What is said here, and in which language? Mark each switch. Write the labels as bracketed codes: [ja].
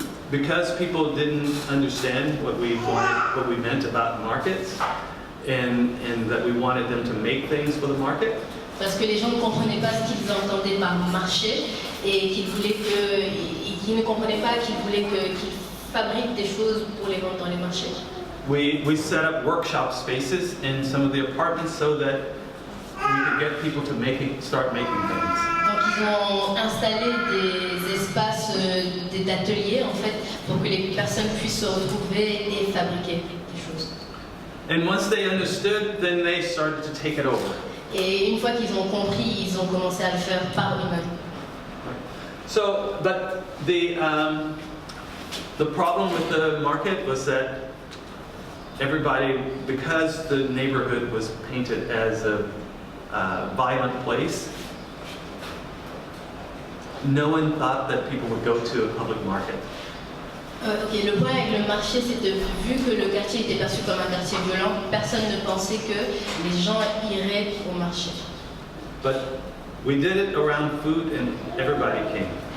[en] Because people didn't understand what we meant about markets, and that we wanted them to make things for the market. [fr] Parce que les gens ne comprenaient pas ce qu'ils entendaient par marché et qu'ils ne comprenaient pas qu'ils fabriquent des choses pour les vendre dans les marchés. [en] We set up workshop spaces in some of the apartments so that we could get people to start making things. [fr] Donc ils ont installé des espaces d'ateliers en fait pour que les personnes puissent se retrouver et fabriquer des choses. [en] And once they understood, then they started to take it over. [fr] Et une fois qu'ils ont compris, ils ont commencé à le faire par eux-mêmes. [en] So, but the problem with the market was that everybody, because the neighborhood was painted as a violent place, no one thought that people would go to a public market. [fr] Ok, le point avec le marché, c'est que vu que le quartier était perçu comme un quartier violent, personne ne pensait que les gens iraient au marché. [en] But we did it around food and everybody came.